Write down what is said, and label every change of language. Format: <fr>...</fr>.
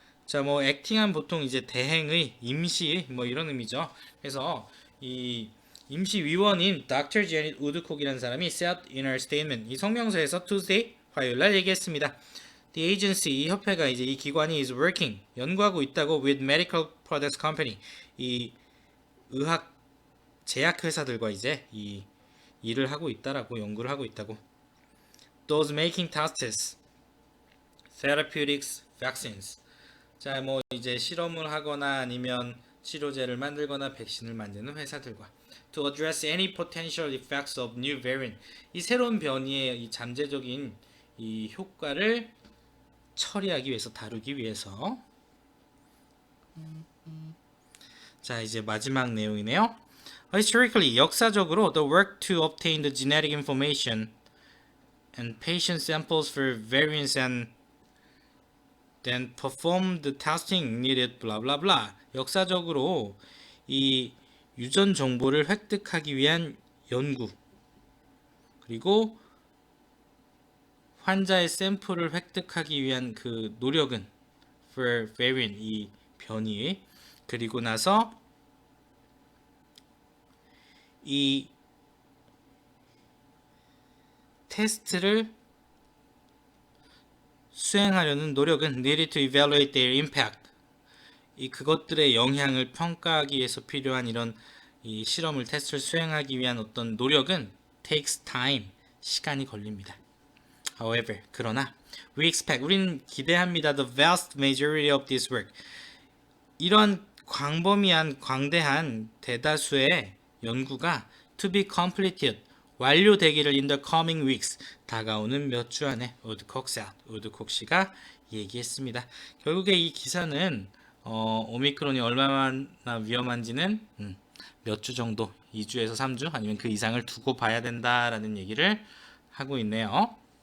<ko>자, 뭐 액팅한 보통 이제 대행의, 임시 뭐 이런 의미죠. 그래서 이 임시위원인 Dr. Janet Woodcock이라는 사람이</ko> <en>said in her statement,</en> <ko>이 성명서에서</ko> <en>Tuesday,</en> <ko>화요일날 얘기했습니다.</ko> <en>The agency,</en> <ko>이 협회가 이제 이 기관이</ko> <en>is working,</en> <ko>연구하고 있다고</ko> <en>with medical products company,</en> <ko>이 의학 제약 회사들과 이제 이 일을 하고 있다라고, 연구를 하고 있다고.</ko> <en>those making tests, therapeutics, vaccines.</en> <ko>자, 뭐 이제 실험을 하거나 아니면 치료제를 만들거나 백신을 만드는 회사들과</ko> <en>to address any potential effects of new variant.</en> <ko>이 새로운 변이의 이 잠재적인 이 효과를 처리하기 위해서 다루기 위해서. 자, 이제 마지막 내용이네요.</ko> <en>Historically,</en> <ko>역사적으로</ko> <en>the work to obtain the genetic information and patient samples for variants and then perform the testing needed blah blah blah.</en> <ko>역사적으로 이 유전 정보를 획득하기 위한 연구 그리고 환자의 샘플을 획득하기 위한 그 노력은</ko> <en>for variant</en> <ko>이 변이 그리고 나서 이 테스트를 수행하려는 노력은</ko> <en>needed to evaluate their impact.</en> <ko>이 그것들의 영향을 평가하기 위해서 필요한 이런 이 실험을 테스트를 수행하기 위한 어떤 노력은</ko> <en>takes time.</en> <ko>시간이 걸립니다.</ko> <en>However,</en> <ko>그러나</ko> <en>we expect</en> <ko>우리는 기대합니다.</ko> <en>The vast majority of this work.</en> <ko>이런 광범위한 광대한 대다수의 연구가</ko> <en>to be completed</en> <ko>완료되기를</ko> <en>in the coming weeks</en> <ko>다가오는 몇 주 안에 우드콕 씨가 얘기했습니다. 결국에 이 기사는 오미크론이 얼마나 위험한지는 몇 주 정도 2주에서 3주 아니면 그 이상을 두고 봐야 된다라는 얘기를 하고 있네요.</ko>